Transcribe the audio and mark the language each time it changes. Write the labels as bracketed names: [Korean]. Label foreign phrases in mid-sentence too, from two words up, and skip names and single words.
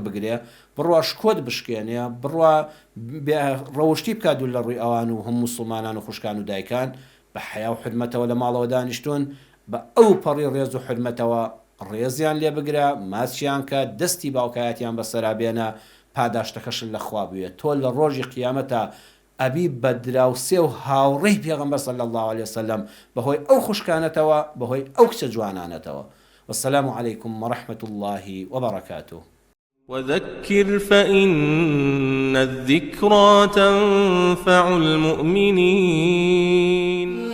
[Central Kurdish] بگرێ بڕوا شکۆت بشکێنێ بڕوا ڕەوشتی بکات دوو لە ڕووی ئەوان و هەموو موسڵمانان و خوشکان و دایکان بە حیا و حرمەتەوە لە ماڵەوە دانیشتون بە ئەو پەڕی ڕێز و حرمەتەوە ڕێزیان لێ بگرە ماچیان کە دەستی باوکایەتیان بەسەرا بێنە پاداشتەکەشن لە خوا بوێت تۆ لە ڕۆژی قیامەتە ئەبی بە دراوسێ و هاوڕێی پێغەمبەر [Arabic] صلی الله عليه وسلم [Central Kurdish] بەهۆی ئەو خوشکانەتەوە بەهۆی ئەو کچە جوانانەتەوە. [Arabic] والسلام عليكم ورحمة الله وبركاته. وذكر فإن الذكرى تنفع المؤمنين